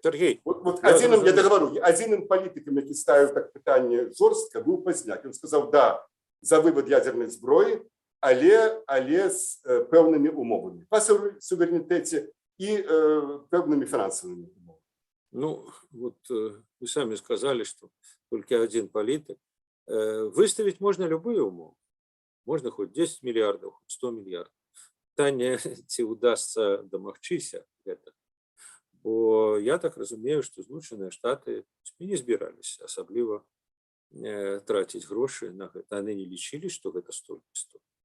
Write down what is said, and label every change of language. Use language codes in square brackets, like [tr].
[be] Сергей, вот адзіным, [ru] я договорю, [be] адзіным палітыкам, які ставіў так пытанне жорстка, быў Пазняк. Ён сказаў, да, за вывод ядерной зброі, але з пэўнымі умовамі па суверэнітэце і пэўнымі фінансавымі умовамі. [ru] Ну, вот вы сами сказали, что только один политик. Выставить можно любые умовы. Можно хоть 10 миллиардов, хоть 100 миллиардов. [be] Питание, ці удастся домагчыся гэта. Бо я так разумею, што Злучаныя Штаты не збіраліся асабліва траціць грошы на гэта. Яны не лічылі, што гэта столькі стоіць.